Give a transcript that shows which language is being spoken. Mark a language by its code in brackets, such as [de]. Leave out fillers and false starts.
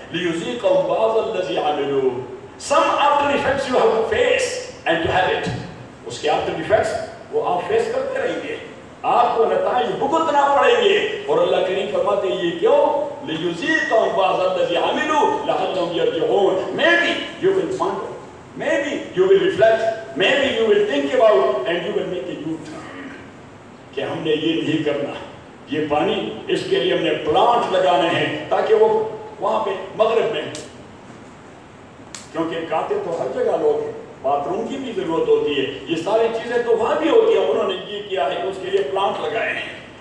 [ar] لِيُذِيقَهُمْ بَعْضَ الَّذِي عَمِلُوا [en] Some after effects you have to face and to have it. [ur] اس کے after effects وہ آپ فیس کرتے رہیں گے، آپ کو نتائج بھگتنا پڑیں گے. اور اللہ کریم فرماتے ہیں یہ کیوں؟ [ar] لِيُذِيقَهُمْ بَعْضَ الَّذِي عَمِلُوا لَعَلَّهُمْ يَرْجِعُونَ. [en] Maybe you will find out. Maybe you will reflect. Maybe you will think about and you will make a U-turn. [ur] کہ ہم نے یہ نہیں کرنا، یہ پانی اس کے لیے ہم نے پلانٹ لگانے ہیں تاکہ وہ وہاں پہ مغرب میں، کیونکہ کاتے تو ہر جگہ لوگ ہیں، باتھ روم کی بھی ضرورت ہوتی ہے، یہ ساری چیزیں تو وہاں بھی ہوتی ہیں، انہوں نے یہ کیا ہے کہ اس کے لیے پلانٹ لگائے ہیں.